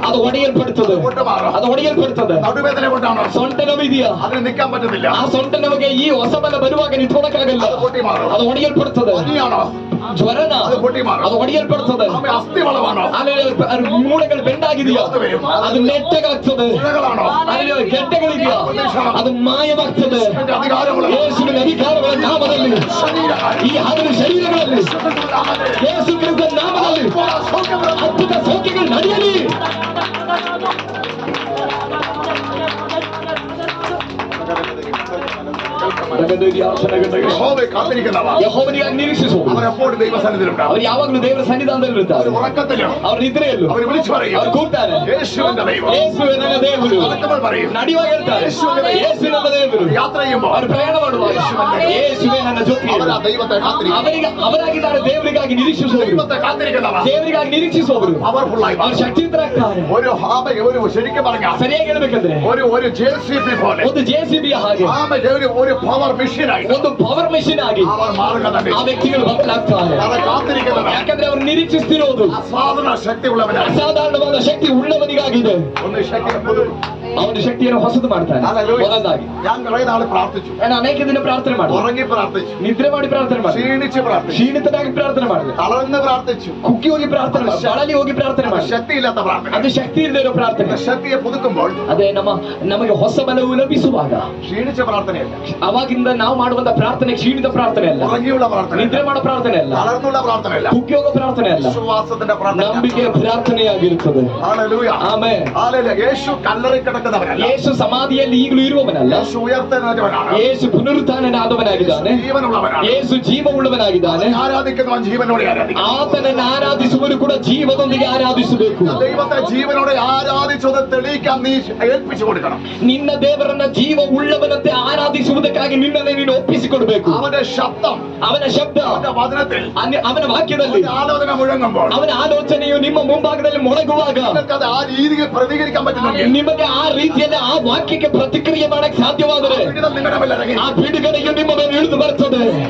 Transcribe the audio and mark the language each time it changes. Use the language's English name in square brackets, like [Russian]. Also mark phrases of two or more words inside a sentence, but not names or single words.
[Kannada] ಅದು ಒಡೆಯಲ್ಪಡುತ್ತದೆ. [Malayalam] പൊട്ടി മാറും. [Kannada] ಅದು ಒಡೆಯಲ್ಪಡುತ್ತದೆ. [Malayalam] നടുവേദന കൊണ്ടാണോ [Kannada] ಸೊಂಟ ನೋವಿದೆಯಾ? [Malayalam] അതിന് നിൽക്കാൻ പറ്റുന്നില്ല. [Kannada] ಆ ಸೊಂಟ ನಮಗೆ ಈ ಹೊಸ ಬಲ ಬರುವಾಗ ನಿಂತ್ಕೊಳಕ್ಕಾಗಲ್ಲ. [Malayalam] അത് പൊട്ടി മാറും. [Kannada] ಅದು ಒಡೆಯಲ್ಪಡುತ್ತದೆ. [Malayalam] പനിയാണോ [Kannada] ಜ್ವರನ [Malayalam] അത് പൊട്ടി മാറും. [Kannada] ಅದು ಒಡೆಯಲ್ಪಡುತ್ತದೆ. [Malayalam] ആമേ അസ്ഥിവളവാണോ [Kannada] ಆಮೇಲೆ ಮೂಳೆಗಳು ಬೆಂಡಾಗಿದೆಯಾ? ಅದು ನೆಟ್ಟಗಾಗ್ತದೆ. [Malayalam] മുഴകളാണോ [Kannada] ಆಮೇಲೆ ಗೆಡ್ಡೆಗಳಿದೆಯಾ? ಅದು ಮಾಯವಾಗ್ತದೆ. [Malayalam] അതിന്റെ അധികാരമുള്ള [Kannada] ಯೇಸುವಿನ ಅಧಿಕಾರಗಳ ನಾಮದಲ್ಲಿ ಈ ಹಗಲು ಶರೀರಗಳಲ್ಲಿ ಯೇಸು ಕ್ರಿಸ್ತನ ನಾಮದಲ್ಲಿ ಅದ್ಭುತ ಸೌಖ್ಯಗಳು ನಡೆಯಲಿ. [Malayalam] യഹോവയെ കാത്തിരിക്കുന്നവ [Kannada] ಯೆಹೋವನಿಗಾಗಿ ನಿರೀಕ್ಷಿಸುವವರು [Malayalam] അവരെപ്പോഴും ദൈവസന്നിധിയിലുണ്ടാവും. [Kannada] ಅವರು ಯಾವಾಗಲೂ ದೇವರ ಸನ್ನಿಧಾನದಲ್ಲಿರುತ್ತಾರೆ. [Malayalam] അവർ ഉറക്കത്തിലും [Kannada] ಅವ್ರ ನಿದ್ರೆಯಲ್ಲೂ [Malayalam] അവർ വിളിച്ചു പറയും [Kannada] ಅವ್ರು ಕೂಗ್ತಾರೆ, [Malayalam] യേശുവിന്റെ ദൈവം. [Kannada] ಯೇಸುವೆ ನನ್ನ ದೇವರು. [Malayalam] നടക്കുമ്പോൾ പറയും [Kannada] ನಡೆಯುವಾಗ ಹೇಳ್ತಾರೆ, ಯೇಸು ನನ್ನ ದೇವರು. [Malayalam] യാത്ര ചെയ്യുമ്പോൾ [Kannada] ಅವರು ಪ್ರಯಾಣ ಮಾಡುವಾಗ ಯೇಸುವೆ ನನ್ನ ಜೊತೆ. [Malayalam] അവർ ಆ ദൈവത്തെ കാത്തിരിക്കും. [Kannada] ಅವರಾಗಿದ್ದಾರೆ ದೇವರಿಗಾಗಿ ನಿರೀಕ್ಷಿಸುವವರು. [Malayalam] ദൈവത്തെ കാത്തിരിക്കുന്നവ [Kannada] ದೇವರಿಗಾಗಿ ನಿರೀಕ್ಷಿಸುವವರು [Malayalam] പവർഫുൾ ആയി [Kannada] ಅವರು ಶಕ್ತಿಯುತರಾಗ್ತಾರೆ. [Malayalam] ഒരു ശരിക്കും പറഞ്ഞാൽ [Kannada] ಸರಿಯಾಗಿ ಹೇಳ್ಬೇಕಂದ್ರೆ [Malayalam] ഒരു JCB പോലെ [Kannada] ಒಂದು JCB ಹಾಗೆ [Malayalam] ഒരു [English] power machine [Malayalam] ആയി [Kannada] ಒಂದು [English] power machine [Kannada] ಆಗಿ [Malayalam] അവർ മാറുക. [Kannada] ಆ ವ್ಯಕ್ತಿಗಳು ಬದಲಾಗ್ತಾರೆ. [Malayalam] അവരെ കാത്തിരിക്കുന്നവ [Kannada] ಯಾಕಂದ್ರೆ ಅವರು ನಿರೀಕ್ಷಿಸ್ತಿರೋದು [Malayalam] അസാധാരണ ശക്തിയുള്ളവനാണ്. [Kannada] ಅಸಾಧಾರಣವಾದ ಶಕ್ತಿ ಉಳ್ಳವನಿಗಾಗಿದೆ. [Malayalam] ഒന്ന് ശക്തിയെ പുതുക്കും. [Kannada] ಅವನು ಶಕ್ತಿಯನ್ನು ಹೊಸದು ಮಾಡ್ತಾನೆ. ಮೊದಲಾಗಿ [Malayalam] ഞാൻ കുറെ നാൾ പ്രാർത്ഥിച്ചു. [Kannada] ನಾನು ಅನೇಕ ದಿನ ಪ್ರಾರ್ಥನೆ ಮಾಡಿದೆ. [Malayalam] ഉറങ്ങി പ്രാർത്ഥിച്ചു. [Kannada] ನಿದ್ರೆ ಮಾಡಿ ಪ್ರಾರ್ಥನೆ ಮಾಡಿದೆ. [Malayalam] ക്ഷീണിച്ച് പ്രാർത്ഥിച്ചു. [Kannada] ಕ್ಷೀಣಿತನಾಗಿ ಪ್ರಾರ್ಥನೆ ಮಾಡಿದೆ. [Malayalam] തളർന്ന് പ്രാർത്ഥിച്ചു. [Kannada] ಕುಕ್ಕಿ ಹೋಗಿ ಪ್ರಾರ್ಥನೆ ಮಾಡಿದೆ. ಬಳಲಿ ಹೋಗಿ ಪ್ರಾರ್ಥನೆ ಮಾಡಿದೆ. [Malayalam] ശക്തിയില്ലാത്ത പ്രാർത്ഥന. [Kannada] ಅದು ಶಕ್ತಿ ಇಲ್ಲದೆ ಇರೋ ಪ್ರಾರ್ಥನೆ. [Malayalam] ശക്തിയെ പുതുക്കുമ്പോൾ [Kannada] ಅದೇ ನಮಗೆ ಹೊಸ ಬಲವು ಲಭಿಸುವಾಗ [Malayalam] ക്ഷീണിച്ച പ്രാർത്ഥനയല്ല. [Kannada] ಅವಾಗಿಂದ ನಾವು ಮಾಡುವಂತ ಪ್ರಾರ್ಥನೆ ಕ್ಷೀಣಿತ ಪ್ರಾರ್ಥನೆ ಅಲ್ಲ. [Malayalam] ഉറങ്ങിയുള്ള പ്രാർത്ഥന. [Kannada] ನಿದ್ರೆ ಮಾಡೋ ಪ್ರಾರ್ಥನೆ ಅಲ್ಲ. [Malayalam] തളർന്നുള്ള പ്രാർത്ഥനയല്ല. [Kannada] ಕುಕ್ಕಿ ಹೋಗೋ ಪ್ರಾರ್ಥನೆ ಅಲ್ಲ. [Malayalam] വിശ്വാസത്തിന്റെ പ്രാർത്ഥന. [Kannada] ನಂಬಿಕೆಯ ಪ್ರಾರ್ಥನೆಯಾಗಿರುತ್ತದೆ. [Malayalam] ഹല്ലേലൂയ. [Kannada] ಆಮೆನ್. [Malayalam] ഹല്ലേലൂയ. യേശു കല്ലറി കിടക്കുന്നവനല്ല. [Kannada] ಯೇಸು ಸಮಾಧಿಯಲ್ಲಿ ಈಗಲೂ ಇರುವವನಲ್ಲ. [Malayalam] യേശു ഉയർത്തെഴുന്നേറ്റവനാണ്. [Kannada] ಯೇಸು ಪುನರುತ್ಥಾನನಾದವನಾಗಿದ್ದಾನೆ. [Malayalam] ജീവനുള്ളവനാണ്. [Kannada] ಯೇಸು ಜೀವವುಳ್ಳವನಾಗಿದ್ದಾನೆ. [Malayalam] ആരാധിക്കുന്നവൻ ജീവനോടെ ആരാധിക്കും. [Kannada] ಆತನನ್ನು ಆರಾಧಿಸುವರು ಕೂಡ ಜೀವದೊಂದಿಗೆ ಆರಾಧಿಸಬೇಕು. [Malayalam] ദൈവത്തെ ജീവനോടെ ആരാധിച്ചത് തെളിയിക്കാൻ നീ ഏൽപ്പിച്ചു കൊടുക്കണം. [Kannada] ನಿನ್ನ ದೇವರನ್ನ ಜೀವ ಉಳ್ಳವನಂತೆ ಆರಾಧಿಸುವುದಕ್ಕಾಗಿ ನಿನ್ನನ್ನೇ ನೀನು ಒಪ್ಪಿಸಿಕೊಡ್ಬೇಕು. [Malayalam] അവന്റെ ശബ്ദം, [Kannada] ಅವನ ಶಬ್ದ, [Malayalam] അവന്റെ വചനത്തിൽ, [Kannada] ಅವನ ವಾಕ್ಯದಲ್ಲಿ [Malayalam] ആലോചന മുഴങ്ങുമ്പോൾ [Kannada] ಅವನ ಆಲೋಚನೆಯು ನಿಮ್ಮ ಮುಂಭಾಗದಲ್ಲಿ ಮೊಳಗುವಾಗ [Malayalam] നിങ്ങൾക്കത് ആ രീതിയിൽ പ്രതികരിക്കാൻ പറ്റുന്നെങ്കിൽ [Kannada] ನಿಮಗೆ ಆ ರೀತಿಯಲ್ಲಿ ಆ ವಾಕ್ಯಕ್ಕೆ ಪ್ರತಿಕ್ರಿಯೆ ಮಾಡಕ್ಕೆ ಸಾಧ್ಯವಾದರೆ [Malayalam] വിടുതൽ നിങ്ങളുടെ മേൽ ഇറങ്ങി. [Kannada] ಆ ಬಿಡುಗಡೆಯು ನಿಮ್ಮ ಮೇಲೆ ಇಳಿದು ಬರ್ತದೆ.